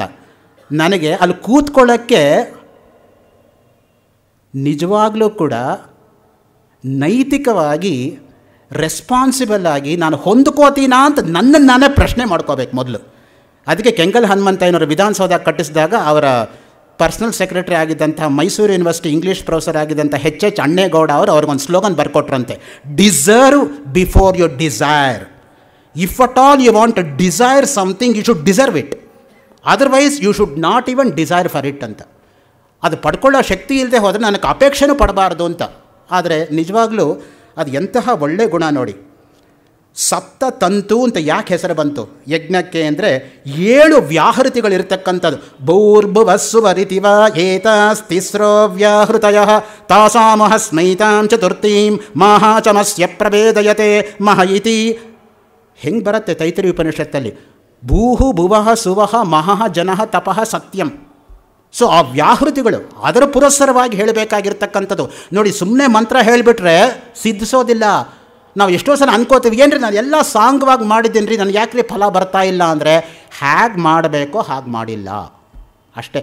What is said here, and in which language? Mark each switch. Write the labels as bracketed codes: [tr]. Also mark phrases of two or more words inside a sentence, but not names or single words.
[kn] ನನಗೆ ಅಲ್ಲಿ ಕೂತ್ಕೊಳ್ಳೋಕ್ಕೆ ನಿಜವಾಗಲೂ ಕೂಡ ನೈತಿಕವಾಗಿ ರೆಸ್ಪಾನ್ಸಿಬಲ್ ಆಗಿ ನಾನು ಹೊಂದ್ಕೋತೀನಾ ಅಂತ ನನ್ನನ್ನು ನಾನೇ ಪ್ರಶ್ನೆ ಮಾಡ್ಕೋಬೇಕು ಮೊದಲು. ಅದಕ್ಕೆ ಕೆಂಗಲ್ ಹನುಮಂತಯ್ಯನವರು ವಿಧಾನಸೌಧ ಕಟ್ಟಿಸಿದಾಗ ಅವರ [en] personal secretary [kn] ಆಗಿದ್ದಂಥ ಮೈಸೂರು [en] University English professor [kn] ಆಗಿದ್ದಂಥ H ಅಣ್ಣೇಗೌಡ ಅವರು ಅವ್ರಿಗೊಂದು ಸ್ಲೋಗನ್ ಬರ್ಕೊಟ್ರಂತೆ, [en] Deserve before you desire. If at all you want to desire something you should deserve it, otherwise you should not even desire for it ಅಂತ. [kn] ಅದು ಪಡ್ಕೊಳ್ಳೋ ಶಕ್ತಿ ಇಲ್ಲದೆ ಹೋದರೆ ನನಗೆ ಅಪೇಕ್ಷೆನೂ ಪಡಬಾರ್ದು ಅಂತ. ಆದರೆ ನಿಜವಾಗ್ಲೂ ಅದು ಎಂತಹ ಒಳ್ಳೆ ಗುಣ ನೋಡಿ. [sa] ಸಪ್ತ ತಂತು [kn] ಅಂತ ಯಾಕೆ ಹೆಸರು ಬಂತು ಯಜ್ಞಕ್ಕೆ ಅಂದರೆ 7 ವ್ಯಾಹೃತಿಗಳಿರ್ತಕ್ಕಂಥದ್ದು. [sa] ಭೂರ್ಭುವಸ್ಸುವರಿತಿವ ಏತಾಸ್ತಿಸ್ರೋ ವ್ಯಾಹೃತಯ ತಾಸಾಮಹ ಸ್ಮೈತಾಂ ಚತುರ್ಥೀಂ ಮಹಾಚಮಸ್ಯ ಪ್ರಭೇದಯತೆ ಮಹ ಇತಿ. [kn] ಹೆಂಗೆ ಬರುತ್ತೆ ತೈತರಿ ಉಪನಿಷತ್ತಲ್ಲಿ, [sa] ಭೂಹು ಭುವಃ ಸುವಃ ಮಹಃ ಜನಃ ತಪಃ ಸತ್ಯಂ. [kn] ಸೊ ಆ ವ್ಯಾಹೃತಿಗಳು ಅದರ ಪುರಸ್ಸರವಾಗಿ ಹೇಳಬೇಕಾಗಿರ್ತಕ್ಕಂಥದ್ದು. ನೋಡಿ, ಸುಮ್ಮನೆ ಮಂತ್ರ ಹೇಳಿಬಿಟ್ರೆ ಸಿದ್ಧಿಸೋದಿಲ್ಲ. ನಾವು ಎಷ್ಟೋ ಸಲ ಅನ್ಕೋತೀವಿ, ಏನ್ರಿ ನಾನು ಎಲ್ಲ ಸಾಂಗವಾಗಿ ಮಾಡಿದ್ದೀನಿ ರೀ, ನನಗೆ ಯಾಕ್ರಿ ಫಲ ಬರ್ತಾ ಇಲ್ಲ ಅಂದರೆ ಹೇಗೆ ಮಾಡಬೇಕೋ ಹಾಗೆ ಮಾಡಿಲ್ಲ ಅಷ್ಟೇ.